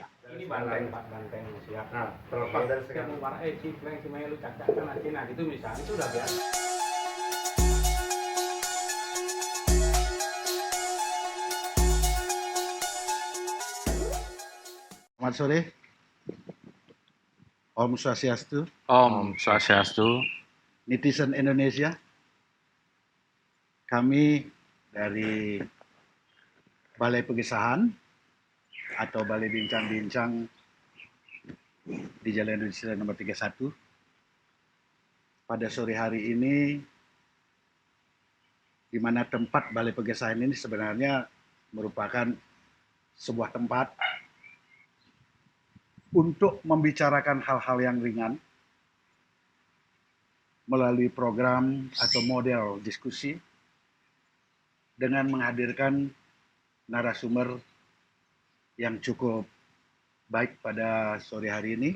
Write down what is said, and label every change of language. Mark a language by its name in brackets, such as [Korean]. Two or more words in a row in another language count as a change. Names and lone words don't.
[Indonesian] Ini banteng Pak, banteng siap. Nah, terlepas dari sekarang warna cipleng cuma lu cacatkan aja, nah itu misalnya itu udah biasa. Selamat sore. [Sanskrit] Om Swastiastu. Om Swastiastu. [Indonesian] Netizen Indonesia. Kami dari Balai Pegesahan atau Balai Bincang-Bincang di Jalan Indonesia nomor 31. Pada sore hari ini, di mana tempat Balai Pegesahan ini sebenarnya merupakan sebuah tempat untuk membicarakan hal-hal yang ringan melalui program atau model diskusi dengan menghadirkan narasumber yang cukup baik pada sore hari ini.